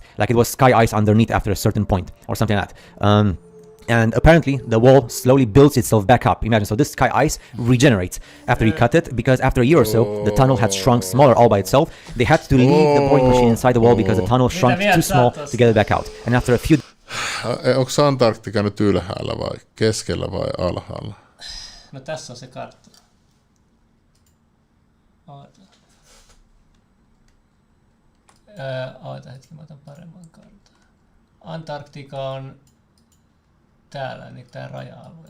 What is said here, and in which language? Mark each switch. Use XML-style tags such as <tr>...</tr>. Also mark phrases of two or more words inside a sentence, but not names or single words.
<en>Like it was sky ice underneath after a certain point, or something like that. And apparently the wall slowly builds itself back up. Imagine, so this sky ice regenerates after he cut it, because after a year or so, the tunnel had shrunk smaller all by itself. They had to leave the boring machine inside the wall because the tunnel shrunk too small to get it back out. And after a few...</en> <fi>Onko Antarktika nyt ylhäällä vai keskellä vai alhaalla? No tässä on se kartta. Oota hetki, mä otan paremman kartan. Antarktika on täällä, niin tää raja-alue.</fi>